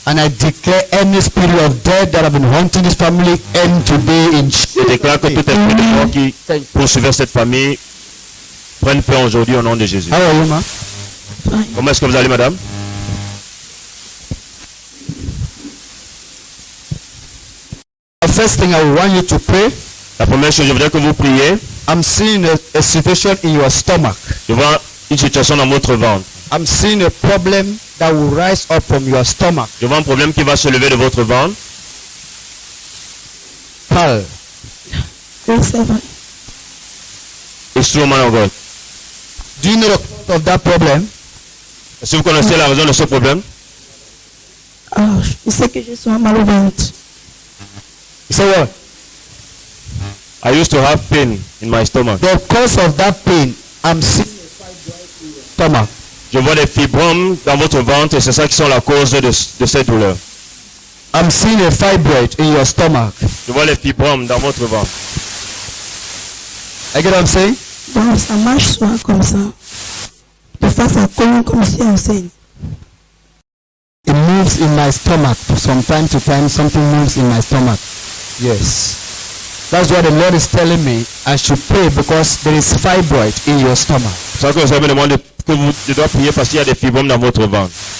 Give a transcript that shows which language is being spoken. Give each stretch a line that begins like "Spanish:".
English: And I declare any spirit of death that have been haunting this family end today in Jesus'
French: déclare que tout
English: name.
French: esprit de mort qui poursuivait cette famille prenne fin aujourd'hui au nom de Jésus.
English: How are you, ma?
French: Comment est-ce que vous allez, madame?
English: The first thing I want you to pray,
French: La première chose, je voudrais que vous priez.
English: I'm seeing a situation in your stomach.
French: Je vois une situation dans votre ventre.
English: I'm seeing a problem that will rise up from your stomach.
French: Je vois un problème qui va se lever de votre ventre.
English: Pal. It's true, man of God. Do you know the cause of that problem?
French: Est-ce que vous connaissez la raison de ce problème? Ah, je sais que je suis mal au ventre.
English: You say what? I used to have pain in my stomach. The cause of that pain, I'm seeing a fibroid in your stomach.
French: Je vois des fibromes dans votre ventre et c'est ça qui sont la cause de cette douleur.
English: I'm seeing a fibroid in your stomach.
French: Je vois les fibromes dans votre ventre.
English: You get what I'm saying?
French: Donc ça marche soit comme ça. De face à comme si on saigne.
English: It moves in my stomach. From time to time, something moves in my stomach. Yes. That's what the Lord is telling me. I should pray because there is fibroid in your stomach.
French: C'est ça que vous avez demandé que je dois prier parce qu'il y a des fibromes dans votre ventre.